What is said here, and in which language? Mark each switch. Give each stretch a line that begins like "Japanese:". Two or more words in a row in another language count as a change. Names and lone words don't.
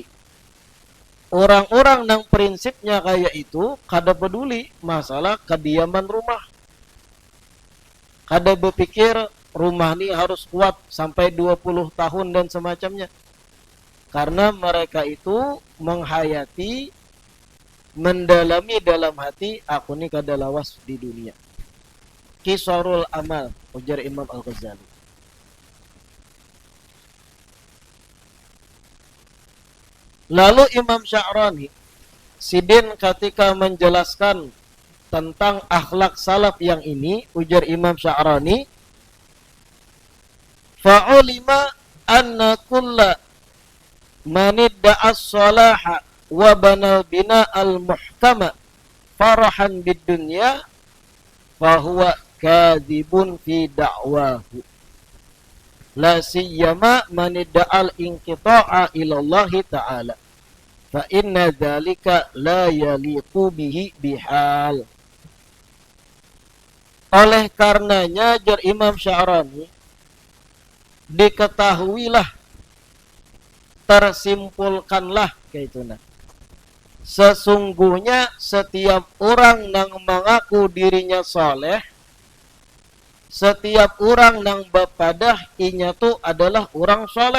Banjar: Orang-orang yang prinsipnya kayak itu kada peduli masalah kediaman rumah. Kada berpikir rumah ini harus kuat sampai 20 tahun dan semacamnya. Karena mereka itu menghayati, mendalami dalam hati, aku ini kada lawas di dunia.
Arabic: قصر الأمل,
Banjar: ujar Imam Al-Ghazali. Lalu Imam Sya'rani sidin ketika menjelaskan tentang akhlak salaf yang ini, ujar Imam Sya'rani,
Arabic: فعلم أن كل من ادعى الصلاح وبنى البناء المحكم فرحا بالدنيا فهو كاذب في دعواه. لا سيما من ادعى الانقطاع إلى الله تعالى. فإن ذلك لا يليق به بحال.
Banjar: Oleh karenanya, jar Imam Sya'rani, diketahuilah, tersimpulkanlah kayak itu nah. Sesungguhnya setiap orang yang mengaku dirinya soleh setiap orang nang bapadah inya tu adalah orang soleh.